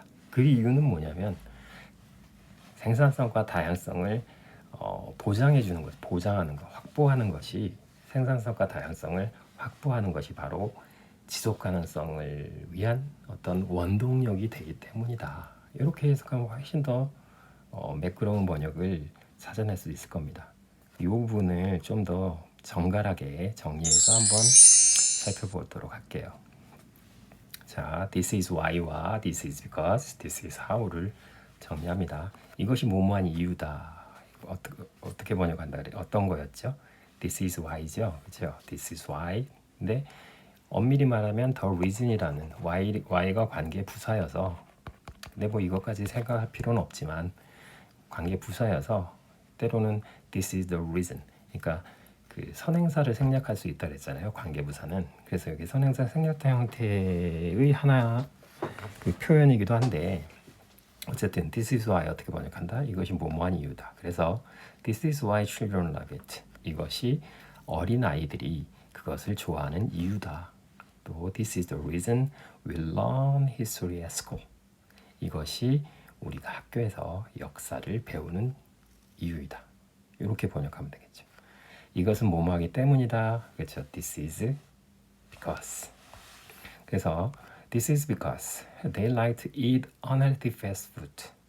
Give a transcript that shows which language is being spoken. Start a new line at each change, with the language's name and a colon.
Korean: 그 이유는 뭐냐면 생산성과 다양성을 보장해 주는 것, 보장하는 것, 확보하는 것이 생산성과 다양성을 확보하는 것이 바로 지속 가능성을 위한 어떤 원동력이 되기 때문이다. 이렇게 해석하면 훨씬 더 매끄러운 번역을 찾아낼 수 있을 겁니다. 이 부분을 좀 더 정갈하게 정리해서 한번 살펴보도록 할게요.
English: 자, this is why와 this is because, this is how를
Korean: 정리합니다. 이것이 뭐뭐한 이유다. 어떻게 번역한다 그래? 어떤 거였죠?
English: This is why죠,
Korean: 그렇죠?
English: This is why.
Korean: 근데 엄밀히 말하면 the reason이라는 y가 관계 부사여서 근데 뭐 이것까지 생각할 필요는 없지만 관계 부사여서 때로는
English: this is the reason.
Korean: 그러니까 그 선행사를 생략할 수 있다 그랬잖아요. 관계 부사는. 그래서 여기 선행사 생략 형태의 하나 그 표현이기도 한데 어쨌든
English: this is why
Korean: 어떻게 번역한다? 이것이 뭐뭐한 이유다. 그래서
English: this is why children love it.
Korean: 이것이 어린 아이들이 그것을 좋아하는 이유다.
English: 또 this is the reason we learn history at school.
Korean: 이것이 우리가 학교에서 역사를 배우는 이유이다. 이렇게 번역하면 되겠죠. 이것은 뭐뭐하기 때문이다. 그렇죠.
English: This is because.
Korean: 그래서
English: This is because they like to eat unhealthy fast food.